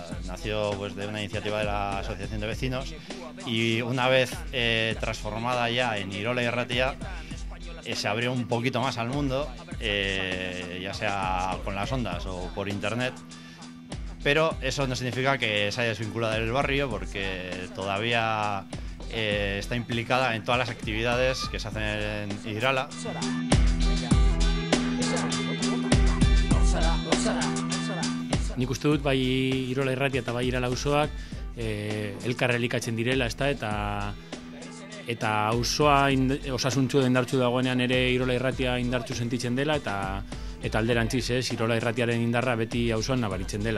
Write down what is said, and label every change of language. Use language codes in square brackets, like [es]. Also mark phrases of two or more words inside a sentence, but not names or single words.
[es] Nació de una iniciativa de la Asociación de Vecinos y una vez transformada ya en Irola Irratia, se abrió un poquito más al mundo, ya sea con las ondas o por internet, pero eso no significa que se haya desvinculado del barrio, porque todavía está implicada en todas las actividades que se hacen en Irala. [eu] Nik uste dut bai Irola Irratia eta bai Irala auzoak elkar elikatzen direla, ezta, eta auzoa osasuntsu indartsu dagoenean ere Irola Irratia indartsu sentitzen dela eta alderantziz, Irola Irratiaren indarra beti auzoan nabaritzen dela.